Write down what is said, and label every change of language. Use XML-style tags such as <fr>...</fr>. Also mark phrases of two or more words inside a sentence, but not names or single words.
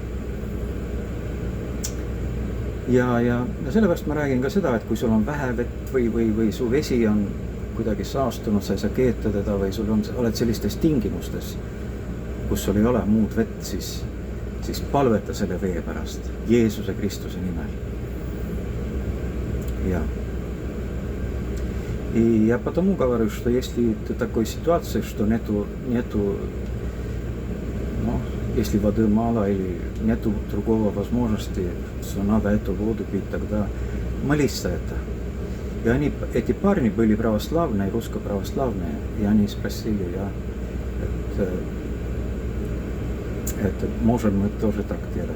<et>Ja sellepärast ma räägin ka seda, et kui sul on vähe vett või su vesi on kuidagi saastunud, sa ei saa keeta teda või sul oled sellistes tingimustes, kus sul ei ole muud vett, siis palveta selle vee pärast Jeesuse Kristuse nimel.</et> <ru>Ja потому говорю, что если ты в такой ситуации, что нету, если воды мало или нету другого возможности, что надо эту воду пить, тогда молись за это. И эти парни были православные, русско-православные, и они спросили, это можем мы тоже так делать?</ru>